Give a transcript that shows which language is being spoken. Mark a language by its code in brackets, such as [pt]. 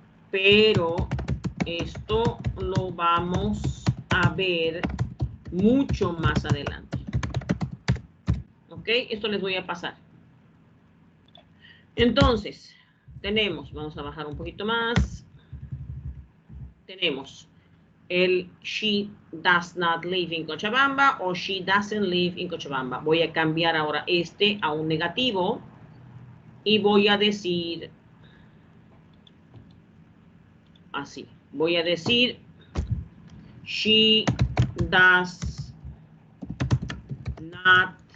[es] Pero esto lo vamos a ver mucho más adelante. ¿Ok? Esto les voy a pasar. Entonces, vamos a bajar un poquito más. Tenemos el [en] she does not live in Cochabamba o she doesn't live in Cochabamba. [es] Voy a cambiar ahora a un negativo y voy a decir así. Voy a decir [en] she does not.